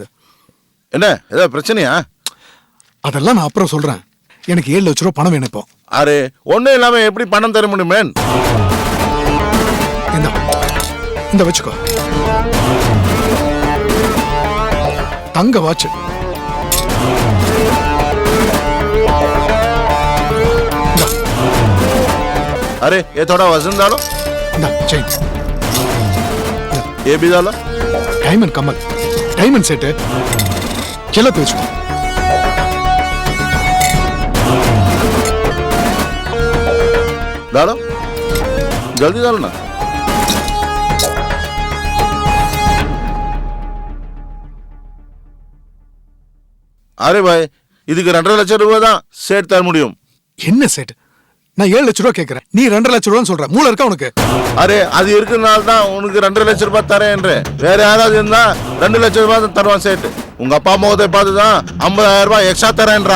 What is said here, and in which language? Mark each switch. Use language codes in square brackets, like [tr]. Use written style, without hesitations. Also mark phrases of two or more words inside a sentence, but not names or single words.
[ta] என்ன ஏதாவது பிரச்சனையா? அதெல்லாம் நான் அப்புறம் சொல்றேன். எனக்கு 7 லட்ச ரூபா பணம் வேணும் இப்போ. அரே ஒன்னும் இல்லாம எப்படி பணம் தர முடியுமேன்? இந்த வச்சுக்கோ. தங்க வாட்ச். [hi] अरे ये थोड़ा वजन डालो. ना चेन. ये भी डालो. डायमंड कमल. डायमंड सेट है. चलो तो इसको. डालो. जल्दी डालो ना. अरे भाई [ta] இதுக்கு 2.5 லட்சம் ரூபாய் தான் செட் தர முடியும். என்ன செட்? நான் 7 லட்ச ரூபா கேக்குறேன். நீ 2.5 லட்ச ரூபான்னு சொல்ற. மூளை இருக்கா உனக்கு? அரே அது இருக்கிறனால தான் உனக்கு 2.5 லட்சம் ரூபாய் தரேன்ற. வேற யாராவது இருந்தா 2 லட்சம் ரூபாய் தான் தருவான் செட். உங்க அப்பா முகத்தை பார்த்து தான் 50,000 ரூபாய் எக்ஸ்ட்ரா தரேன்றான்.